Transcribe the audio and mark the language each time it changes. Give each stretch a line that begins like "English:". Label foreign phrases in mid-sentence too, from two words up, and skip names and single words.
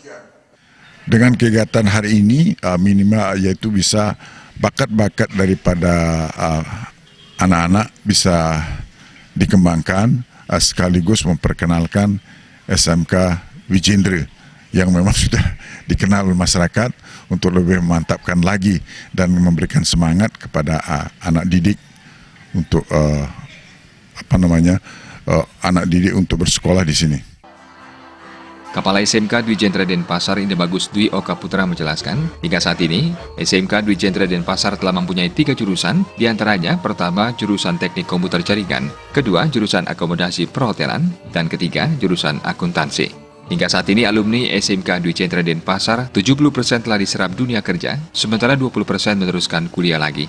Indonesian: Dengan kegiatan hari ini minimal yaitu bisa bakat-bakat daripada anak-anak bisa dikembangkan sekaligus memperkenalkan SMK Dwi Jendera yang memang sudah dikenal oleh masyarakat untuk lebih memantapkan lagi dan memberikan semangat kepada anak didik untuk anak didik untuk bersekolah di sini. Kepala SMK Dwi Jendera Denpasar Inde Bagus Dwi Oka Putra menjelaskan, hingga saat ini SMK Dwi Jendera Denpasar telah mempunyai 3 jurusan, diantaranya pertama jurusan teknik komputer jaringan, kedua jurusan akomodasi perhotelan, dan ketiga jurusan akuntansi. Hingga saat ini alumni SMK Dwi Jendera Denpasar 70% telah diserap dunia kerja, sementara 20% meneruskan kuliah lagi.